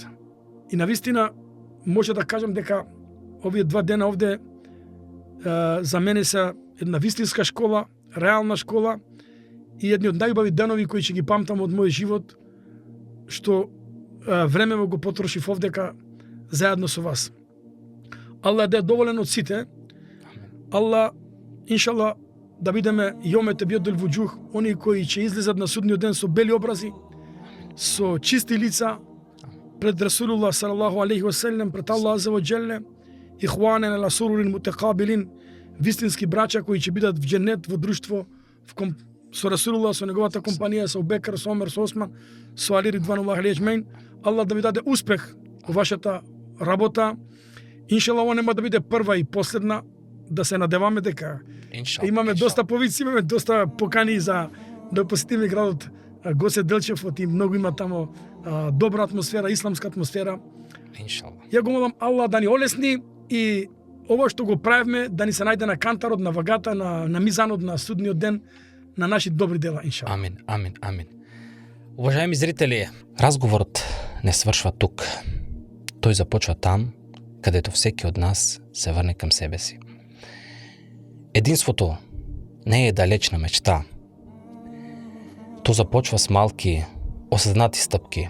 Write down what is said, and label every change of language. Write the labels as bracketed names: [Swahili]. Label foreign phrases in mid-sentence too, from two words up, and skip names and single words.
[Macedonian] И навистина може да кажам дека овие 2 дена овде за мене се една вистинска школа, реална школа и едни од најубави денови кои ќе ги памтам од мојот живот, што времево го потрошив овдека заедно со вас. Аллах да е доволен од сите. Аллах, иншалла, да бидеме [Arabic] يوم تبيض وجوه, [Macedonian] они кои ќе излезат на судниот ден со бели образи, со чисти лица, пред Расулуллах [Arabic] صلى الله عليه وسلم, [Macedonian] пред Аллах [Arabic] عز وجل, إخوانا على سرر متقابلين, [Macedonian] вистински браќа кои ќе бидат во џенет, во друштво, со Расулуллах, со неговата компанија, со Бекер, со Омер, со Осман, со Али [Arabic] رضوان الله عليه أجمعين. [Macedonian] Аллах да ви даде успех во вашата работа Иншалла, ова нема да биде прва и последна, да се надеваме дека Иншалла. имаме доста повици, имаме доста покани за да посетиме градот Гоце Делчев, и многу има тамо добра атмосфера, исламска атмосфера. Иншалла. Ја го молам Аллах да ни олесни и ова што го правиме да ни се најде на кантарот, на вагата, на мизанот, на судниот ден, на наши добри дела, иншалла. Амин, амин, амин. [Bulgarian] Уважаеми зрители, разговорот не свршва тук. Тој започва там, кадето всеки од нас се врне кам себе си. Единството не е далечна мечта. То започва с малки, осъзнати стъпки.